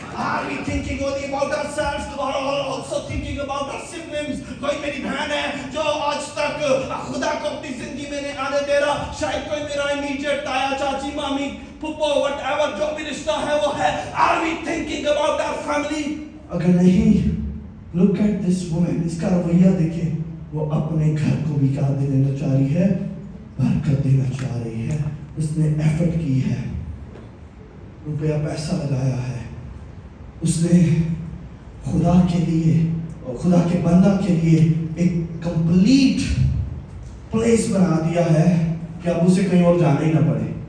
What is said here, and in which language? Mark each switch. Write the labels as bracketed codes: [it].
[en] Are we thinking only about ourselves or also thinking about our siblings? [ur] کوئی میری بہن ہے جو آج تک خدا کو اپنی زندگی میں نہیں آنے دے رہا، شاید کوئی میرا امیجیٹ تایا، چاچی، مامی، پھپھو، [en] whatever [ur] جو بھی رشتہ ہے وہ ہے. [en] Are we thinking about our family? [ur] اگر نہیں، [en] look at this woman، [ur] اس کا رویہ دیکھیں، وہ اپنے گھر کو بھی کیا دینا چاہ رہی ہے؟ برکت دینا چاہ رہی ہے. اس نے ایفرٹ کی ہے، روپیہ پیسہ لگایا ہے، اس نے خدا کے لیے اور خدا کے بندہ کے لیے ایک کمپلیٹ پلیس بنا دیا ہے کہ اب اسے کہیں اور جانا ہی نہ پڑے.